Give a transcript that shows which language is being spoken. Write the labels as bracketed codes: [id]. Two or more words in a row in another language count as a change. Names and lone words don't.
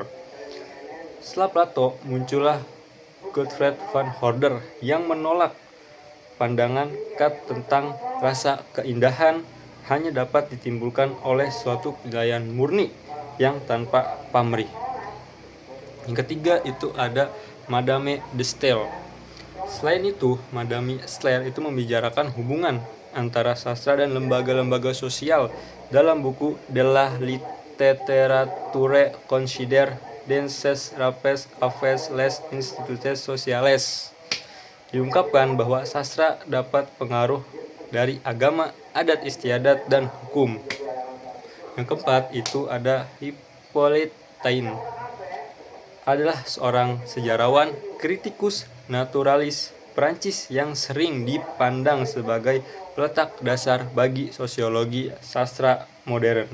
[id] Setelah Plato, muncullah Gottfried von Herder yang menolak pandangan Kant tentang rasa keindahan hanya dapat ditimbulkan oleh suatu penilaian murni yang tanpa pamrih. Yang ketiga itu ada Madame de Staël. Selain itu, Madame Staël itu membicarakan hubungan antara sastra dan lembaga-lembaga sosial dalam buku De la littérature considérée dans ses rapports avec les institutions sociales. Diungkapkan bahwa sastra dapat pengaruh dari agama, adat istiadat, dan hukum. Yang keempat itu ada Hippolyte Taine. Adalah seorang sejarawan, kritikus, naturalis Prancis yang sering dipandang sebagai peletak dasar bagi sosiologi sastra modern.